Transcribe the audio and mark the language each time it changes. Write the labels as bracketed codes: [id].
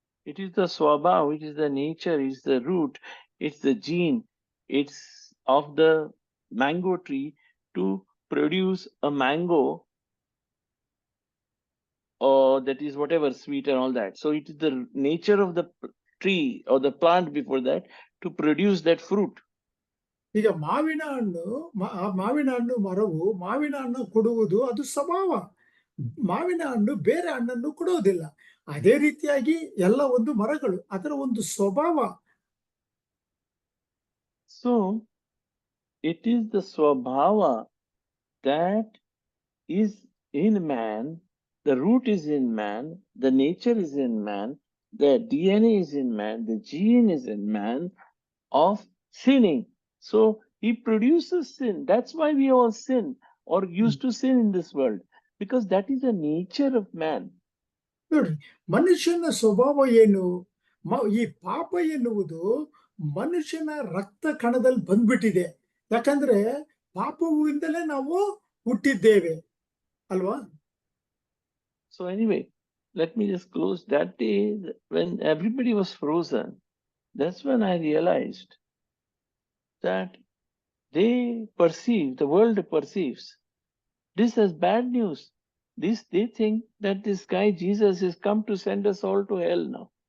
[en] It is the swabhav, it is the nature, it's the root, it's the gene, it's of the mango tree to produce a mango, or that is whatever sweet and all that. So it is the nature of the tree or the plant before that to produce that fruit. [kn] ಈಗ ಮಾವಿನ ಹಣ್ಣು ಮರವು ಮಾವಿನ ಹಣ್ಣು ಕೊಡುವುದು ಅದು ಸ್ವಭಾವ. ಮಾವಿನ ಹಣ್ಣು ಬೇರೆ ಹಣ್ಣನ್ನು ಕೊಡುವುದಿಲ್ಲ. ಅದೇ ರೀತಿಯಾಗಿ ಎಲ್ಲ ಒಂದು ಮರಗಳು ಅದರ ಒಂದು ಸ್ವಭಾವ. [en] So it is the swabhava that is in man, the root is in man, the nature is in man, the DNA is in man, the gene is in man of sinning. So he produces sin. That's why we all sin or used to sin in this world, because that is the nature of man. [kn] ನೋಡಿ, ಮನುಷ್ಯನ ಸ್ವಭಾವ ಏನು? ಈ ಪಾಪ ಎನ್ನುವುದು ಮನುಷ್ಯನ ರಕ್ತ ಕಣದಲ್ಲಿ ಬಂದ್ಬಿಟ್ಟಿದೆ. ಯಾಕಂದ್ರೆ ಪಾಪವಿಂದಲೇ ನಾವು ಹುಟ್ಟಿದ್ದೇವೆ ಅಲ್ವಾ? [en] So anyway, let me just close. That day when everybody was frozen, that's when I realized that they perceive, the world perceives this as bad news. They think that this guy Jesus has come to send us all to hell now.